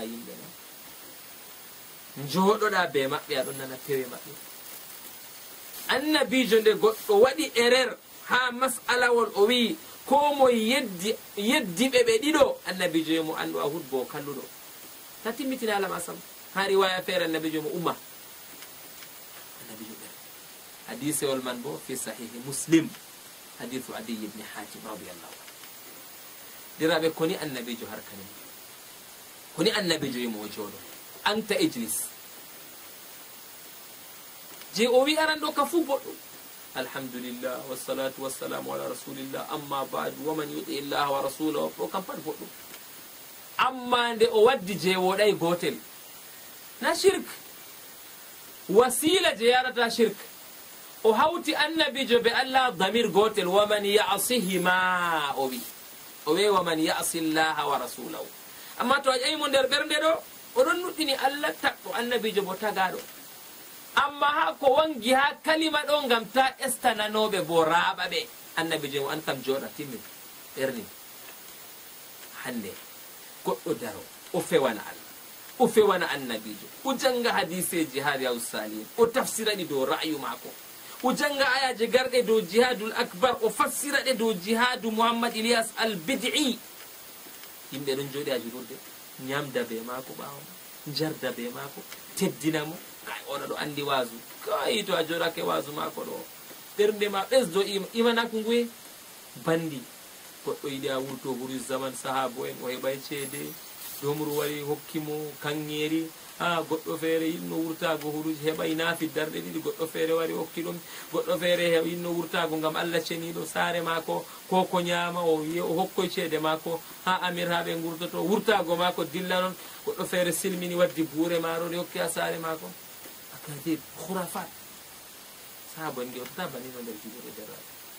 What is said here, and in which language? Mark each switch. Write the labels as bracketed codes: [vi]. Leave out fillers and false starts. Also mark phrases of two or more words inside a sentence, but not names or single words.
[ff] yimɓe ma jooɗoɗa be maɓɓe aɗon nana pewe maɓɓe annabijo nde goɗɗo waɗi erreur ha masalawol o wi ko mo yeddiɓe ɓe ɗiɗo annabijo yo mo andu a hutbo kalluɗo ta timmitina alama sam ha riwaya feere annabijo mo umma annabijo ɓe hadisewol man bo fi sahihi muslim hadithu Adi ibn Hatim [ar] رضي الله عنه [ff] diraɓe koni annabijo har kanen koni annabijo yomo o jooɗo [ar] أنت اجلس [ff] je o wi aran ɗo ka fu boɗɗum [ar] الحمد لله والصلاة والسلام على رسول الله أما بعد ومن يطع الله ورسوله [ff] ɗo kam pat boɗɗum amma nde o waddi je woɗay gotel na shirk wasila je yarata shirk o hawti annabijo be Allah damir gotel [ar] ومن يعصهما [ff] o wi [ar] ومن يعص الله ورسوله [ff] amma to a ƴeymo nder ɓernde ɗo oɗon nuɗɗini Allah tagɗo annabijo bo tagaɗo amma ha ko wangi ha kalima ɗo ngam ta estananoɓe bo raɓa ɓe annabijo mo an kam jooɗa timmin ɓerni hande goɗɗo daro o fewana Allah o fewana annabijo o janga hadiseji ha riyadus salihin o tafsiraɗi dow ra'yu mako o janga ayaje garɗe dow [ar] الجهاد الأكبر [ff] o fassira ɗe dow jihadu Muhammad Ilyas al bid'i yimɓe ɗon jooɗi ha julurde ñamda be maako ɓaawo jarda be maako teddina mo kay oɗo ɗo andi waasu kay to a jooɗake waasu maako ɗo ɓernde ma ɓesdo imanako nguye bandi goɗɗo yiɗi a wurto huru zaman sahabo en o heɓay ceede domru wari hokkimo kanŋeeri ha goɗɗo feere yinno wurtago huruji heɓay naafi darɗe ɗiɗi goɗɗo feere wari hokki ɗum goɗɗo feere yinno wurtago ngam Allah ceniɗo saare maako ko ñaama o hokkoy ceede maako ha amir ha ɓe gurdoto wurtago maako dilla noon goɗɗo feere silmini waddi buure maarode hokki ha saare maako akadir khurafat saabo en gewtata banino nder juɓuɗe derraɓe